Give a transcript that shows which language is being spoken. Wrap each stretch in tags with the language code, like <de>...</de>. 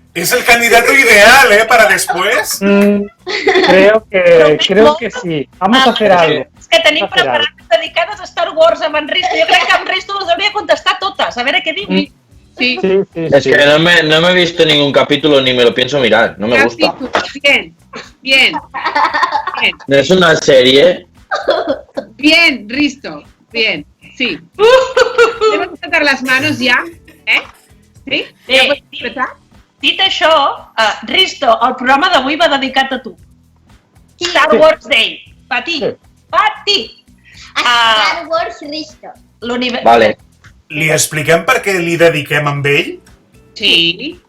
<es>Es el candidato ideal, para después. Creo que sí. Vamos a hacer algo.</es> <ca>És que tenim preparades dedicades a Star Wars amb en Risto. Jo crec que en Risto les hauria de contestar totes, a veure què diu. Sí.</ca> <es>Es que no me he visto ningún capítulo ni me lo pienso mirar, no me gusta. Bien. ¿No es una serie? Bien, Risto. Bien, sí. ¿Debemos tratar las manos ya? ¿Sí? ¿Ya puedes empezar?</es> <ca>Dit això, Risto, el programa d'avui va dedicat a tu.</ca> <es>Star Wars Day. Pa ti. Star Wars Risto. Vale.</es> <ca>Li expliquem per què li dediquem amb ell? Sí.</ca>